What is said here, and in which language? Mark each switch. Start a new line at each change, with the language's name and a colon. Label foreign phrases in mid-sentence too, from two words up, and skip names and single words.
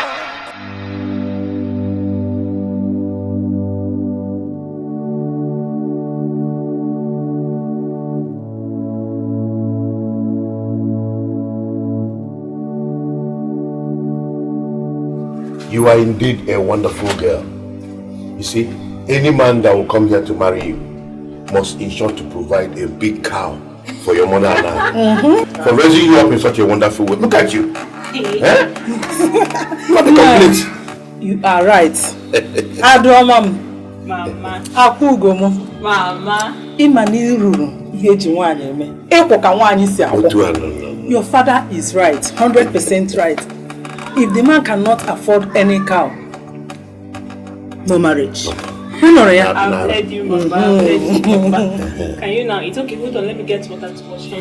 English: You are indeed a wonderful girl. You see, any man that will come here to marry you must ensure to provide a big cow for your mother and I. For raising you up in such a wonderful way. Look at you. Eh? Not a complete. You are right. Adromam. Mama. Akugomo. Mama. Imaniruru. Your father is right, 100% right. If the man cannot afford any cow, no marriage. I've heard you, Mama. I've heard you, Mama. Can you now? It's okay, hold on, let me get water to wash him.